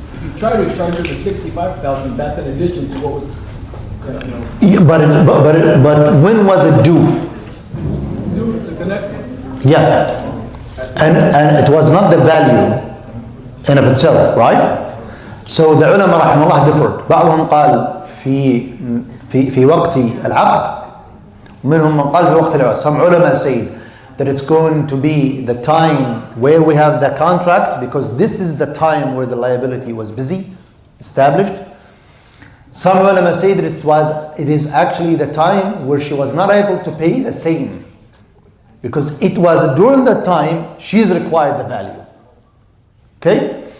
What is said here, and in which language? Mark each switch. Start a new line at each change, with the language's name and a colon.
English: If you try to charge her the 65,000, that's in addition to what was, Yeah, but when was it due? due to the next one. Yeah, and it was not the value in of itself, right? So the ulama
Arabic: رحمه الله
English: differed.
Arabic: بعضهم قال في وقت العقد ومنهم من قال في وقت العقد.
English: Some ulama say that it's going to be the time where we have the contract, because this is the time where the liability was busy, established. Some ulama say that it is actually the time where she was not able to pay the same, because it was during that time she's required the value. Okay?